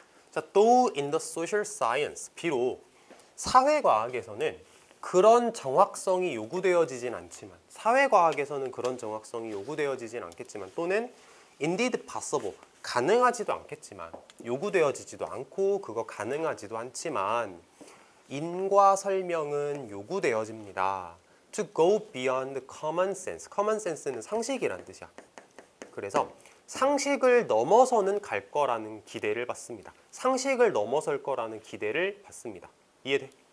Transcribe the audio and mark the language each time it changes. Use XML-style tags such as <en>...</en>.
<ko>자, though in the social science, 비록 사회과학에서는 그런 정확성이 요구되어지진 않지만, 사회과학에서는 그런 정확성이 요구되어지진 않겠지만, 또는 indeed possible, 가능하지도 않겠지만, 요구되어지지도 않고 그거 가능하지도 않지만 인과 설명은 요구되어집니다.</ko> <en>To go beyond common sense.</en> <ko>common sense는 상식이란 뜻이야. 그래서 상식을 넘어서는 갈 거라는 기대를 받습니다. 상식을 넘어설 거라는 기대를 받습니다. 이해돼?</ko>